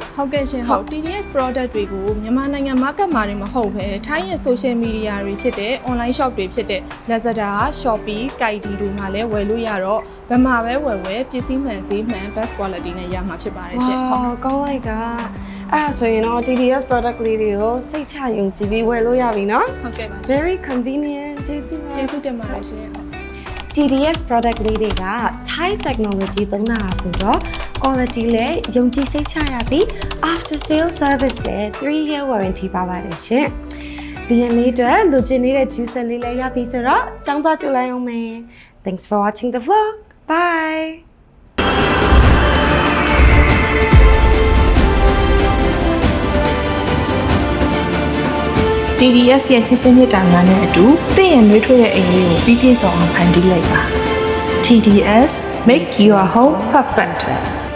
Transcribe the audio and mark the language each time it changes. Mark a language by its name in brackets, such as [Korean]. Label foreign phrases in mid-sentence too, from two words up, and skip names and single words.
[Burmese] ဟုတ်ကဲ့ရှင်ဟုတ် TDS product တွေကိုမြန်မာနိုင်ငံ market မှာတွေမဟုတ်ဘဲထိုင်းရဲ့ social media တွေဖြစ်တဲ့ online shop တွေဖြစ်တဲ့ Lazada, Shopee, Kaidi တွေမှာလည်းဝယ်လို့ရတော့ဘယ်မှာပဲဝယ်ပစ္စည်းမှန်ဈေးမှန် [English] best quality [Burmese] နဲ့ရမှာဖြစ်ပါတယ်ရှင်ဟုတ် ကောင်းလိုက်တာအဲ့ဆိုရင်တော့ TDS product လေးတွေကိုစိတ်ချယုံကြည်ပြီးဝယ်လို့ရပြီနော် ဟုတ်ကဲ့ပါရှင် [English] very convenient [Burmese] ကျေးဇူးပါ ကျေးဇူးတင်ပါတယ်ရှင် TDS product လေးတွေက [English] Thai technology [Burmese] သုံးတာဆိုတော့ quality လည်းယုံကြည်စိတ်ချရပြီး [English] after sale service [Burmese] လည်း 3-year warranty ပါပါတယ်ရှင်ဒီနေ့အတွက်လူချင်းနေတဲ့ juicer လေးလည်းရပြီဆိုတော့ចောင်းသွားကြည့်လိုက်အောင်မယ် [English] Thanks for watching the vlog bye [Burmese] TDS ရဲ့ချစ်ချင်းမြတ်တာများနဲ့အတူတင့်ရဲ့နှွေးထွေးတဲ့အိမ်လေးကိုပြီးပြည့်စုံအောင်ဖန်တီးလိုက်ပါ [English] TDS make your home perfect